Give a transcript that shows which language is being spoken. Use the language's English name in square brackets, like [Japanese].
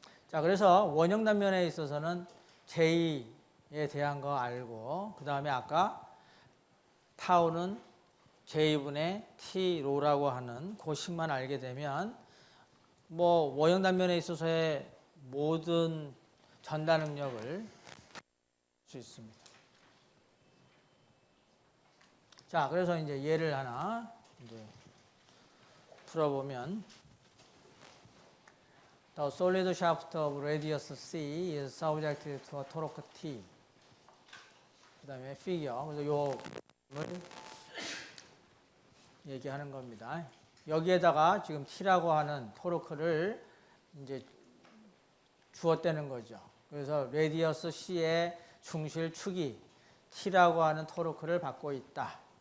[Korean] 자, 그래서 원형 단면에 있어서는 J에 대한 거 알고 그 다음에 아까 타우는 J분의 T로라고 하는 그 식만 알게 되면 뭐 원형 단면에 있어서의 모든 전달 능력을 할 수 있습니다. 자, 그래서 이제 예를 하나 이제 풀어보면 [English] The solid shaft of radius C is subject to a torque T. [Korean] 그 다음에 figure. 그래서 요걸 얘기하는 겁니다. 여기에다가 지금 T라고 하는 토르크를 이제 주었다는 거죠. 그래서 레디어스 C의 중실 축이 T라고 하는 토르크를 받고 있다.